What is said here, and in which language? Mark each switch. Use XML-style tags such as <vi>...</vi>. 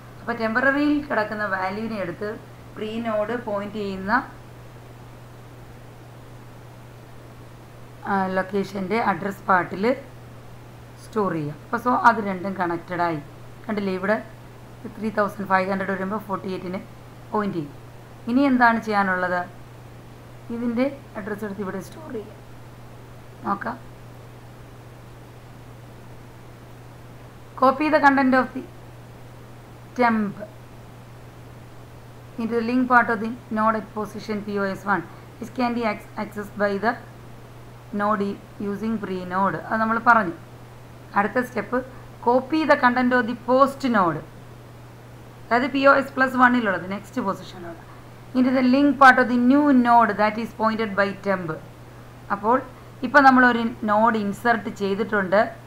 <ml>അപ്പോൾ ടെമ്പററിയിൽ കിടക്കുന്ന വാല്യൂവിനെ എടുത്ത് പ്രീ നോഡ് പോയിന്റ് ചെയ്യുന്ന ലൊക്കേഷൻ്റെ അഡ്രസ് പാർട്ടിൽ സ്റ്റോർ ചെയ്യുക. അപ്പോൾ അത് രണ്ടും കണക്റ്റഡായി. കണ്ടില്ലേ? ഇവിടെ 3500 വരുമ്പോൾ 48-നെ പോയിന്റ് ചെയ്യും. ഇനി എന്താണ് ചെയ്യാനുള്ളത്? ഇതിൻ്റെ അഡ്രസ്സ് എടുത്ത് ഇവിടെ സ്റ്റോർ ചെയ്യുക. നോക്കാം.</ml> <en>Copy the content of the temp into the link part of the node at position POS 1 which can be accessed by the node using pre-node.</en> <ml>അത് നമ്മൾ പറഞ്ഞു. അടുത്ത step,</ml> <en>copy the content of the post node,</en> <ml>അതായത് POS +1-ലുള്ളത് next പൊസിഷനുള്ള</ml> <en>Into the link part of the new node that is pointed by temp.</en> <ml>അപ്പോൾ ഇപ്പോൾ നമ്മളൊരു node insert ചെയ്തിട്ടുണ്ട്.</ml>